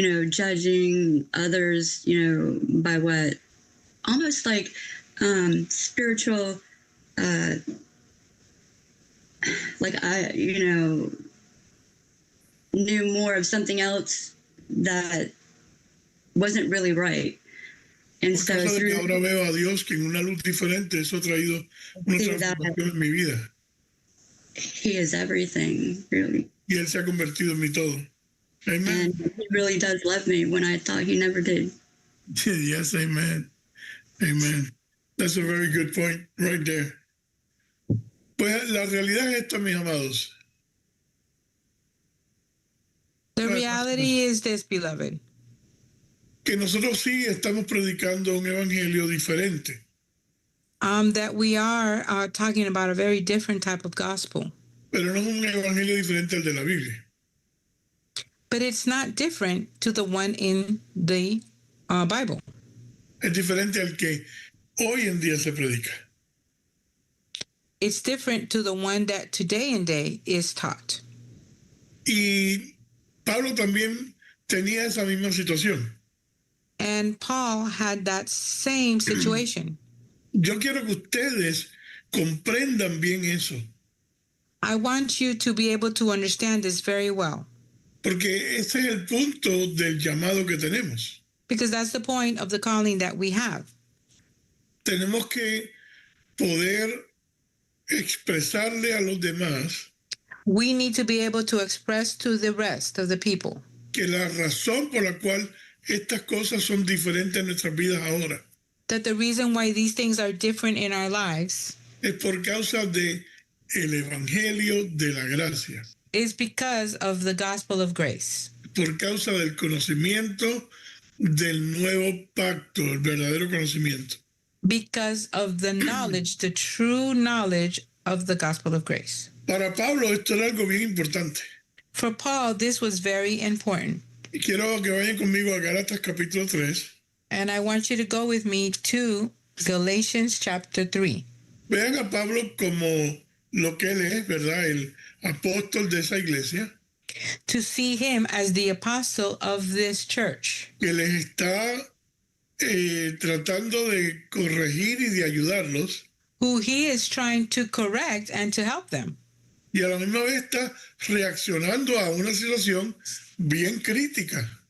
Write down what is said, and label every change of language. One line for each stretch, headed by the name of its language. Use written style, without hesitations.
English: Judging others, by what almost like spiritual, like I, knew more of something else that wasn't really right. And
Spanish: Por
English: so
Spanish: causa de que
English: through
Spanish: ahora veo a Dios que en una luz diferente, eso ha traído una Sí,
English: that-
Spanish: transformación en mi vida.
English: he is everything, really.
Spanish: Y Él se ha convertido en mi todo.
English: Amen. And he really does love me when I thought he never did. Yes, amen. Amen. That's a very good point right there.
Spanish: Pues la realidad es esta, mis amados.
English: The reality is this, beloved.
Spanish: Que nosotros sí estamos predicando un evangelio diferente.
English: That we are talking about a very different type of gospel.
Spanish: Pero no es un evangelio diferente al de la Biblia.
English: But it's not different to the one in the Bible.
Spanish: Es diferente al que hoy en día se predica.
English: It's different to the one that today and day is taught.
Spanish: Y Pablo también tenía esa misma situación.
English: And Paul had that same situation.
Spanish: Yo quiero que ustedes comprendan bien eso,
English: I want you to be able to understand this very well,
Spanish: porque ese es el punto del llamado que tenemos.
English: because that's the point of the calling that we have.
Spanish: Tenemos que poder expresarle a los demás
English: We need to be able to express to the rest of the people
Spanish: que la razón por la cual estas cosas son diferentes en nuestras vidas ahora
English: that the reason why these things are different in our lives
Spanish: es por causa de el evangelio de la gracia,
English: is because of the gospel of grace,
Spanish: por causa del conocimiento del nuevo pacto, el verdadero conocimiento.
English: because of the knowledge, the true knowledge of the gospel of grace.
Spanish: Para Pablo esto era algo bien importante.
English: For Paul, this was very important.
Spanish: Y quiero que vayan conmigo a Gálatas capítulo 3.
English: And I want you to go with me to Galatians chapter 3.
Spanish: Vean a Pablo como lo que él es, ¿verdad? El apóstol de esa iglesia,
English: To see him as the apostle of this church,
Spanish: que les está tratando de corregir y de ayudarlos,
English: who he is trying to correct and to help them.
Spanish: y a la misma vez está reaccionando a una situación bien crítica.